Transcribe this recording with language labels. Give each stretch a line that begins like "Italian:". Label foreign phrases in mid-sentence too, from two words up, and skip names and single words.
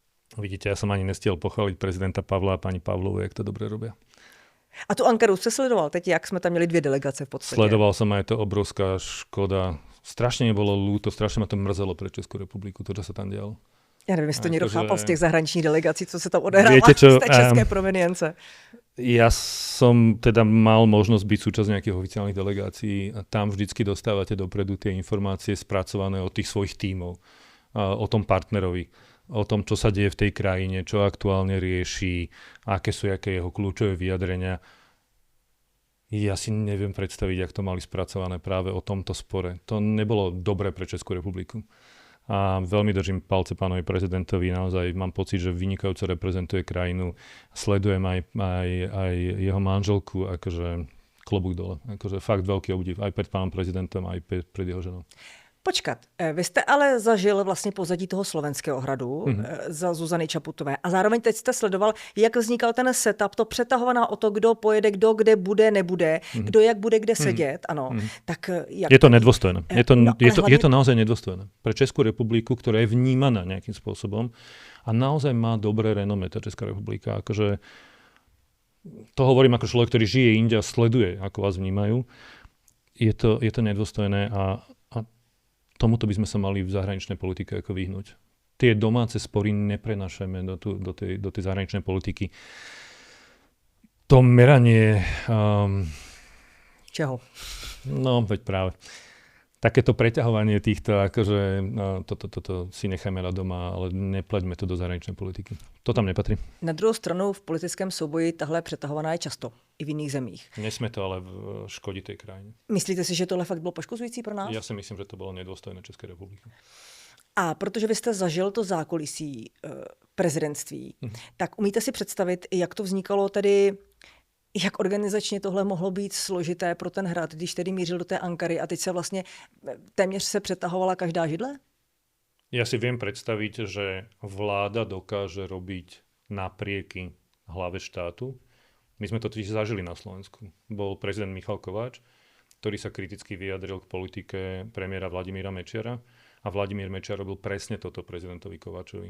Slovak: Vidíte, ja som ani nestiel pochváliť prezidenta Pavla a pani Pavlovu, jak to dobre robia.
Czech: A tu Ankaru jste sledoval teď, jak jsme tam měli 2 delegace v podstatě.
Slovak: Sledoval som aj to obrovská škoda. Strašne mi bolo ľúto, strašne ma to mrzelo pre Českú republiku, to, čo sa tam dialo.
Czech: Já nevím, jestli to někdo chápal z těch zahraničních delegací, co se tam odehrává z té české provenience.
Slovak: Ja som teda mal možnosť byť súčasť nejakých oficiálnych delegácií a tam vždycky dostávate dopredu tie informácie spracované od tých svojich tímov, o tom partnerovi, o tom, čo sa deje v tej krajine, čo aktuálne rieši, aké sú jeho kľúčové vyjadrenia. Ja si neviem predstaviť, jak to mali spracované práve o tomto spore. To nebolo dobré pre Českú republiku. A veľmi držím palce pánovi prezidentovi, naozaj mám pocit, že vynikajúco reprezentuje krajinu. Sledujem aj jeho manželku, akože klobúk dole. Akože fakt veľký obdiv aj pred pánom prezidentom, aj pred jeho ženou.
Czech: Počkat, vy jste ale zažil vlastně pozadí toho Slovenského hradu za Zuzany Čaputové a zároveň teď jste sledoval, jak vznikal ten setup, to přetahovaná o to, kdo pojede, kdo kde bude, nebude, kdo jak bude kde sedět, ano. Tak jak...
Slovak: Je to nedôstojné. Je to naozaj nedôstojné. Pre Českú republiku, ktorá je vnímaná nejakým spôsobom a naozaj má dobré renome tá Česká republika. Akože to hovorím ako človek, ktorý žije inde a sleduje, ako vás vnímajú. Je to nedôstojné a tomuto by sme sa mali v zahraničnej politike ako vyhnúť. Tie domáce spory neprenášajme do tej zahraničnej politiky. To meranie...
Czech: Čeho?
Slovak: No, veď práve. Takéto preťahovanie týchto, akože toto si nechajme na doma, ale nepleďme to do zahraničnej politiky. To tam nepatrí.
Czech: Na druhou stranu v politickém souboji tahle přetahovaná je často i v jiných zemích.
Slovak: Nesme to ale škodí tej krajine.
Czech: Myslíte si, že tohle fakt bylo poškozující pro nás?
Slovak: Ja si myslím, že to bolo nedôstojné Českej republiky.
Czech: A protože vy jste zažil to zákulisí prezidentství, tak umíte si představit, jak to vznikalo tedy, jak organizačně tohle mohlo být složité pro ten hrad, když tedy mířil do té Ankary a teď se vlastně téměř se přetahovala každá židle?
Slovak: Ja si viem predstaviť, že vláda dokáže robiť naprieky hlave štátu. My sme to totiž zažili na Slovensku. Bol prezident Michal Kováč, ktorý sa kriticky vyjadril k politike premiéra Vladimíra Mečiara a Vladimír Mečiar robil presne toto prezidentovi Kováčovi.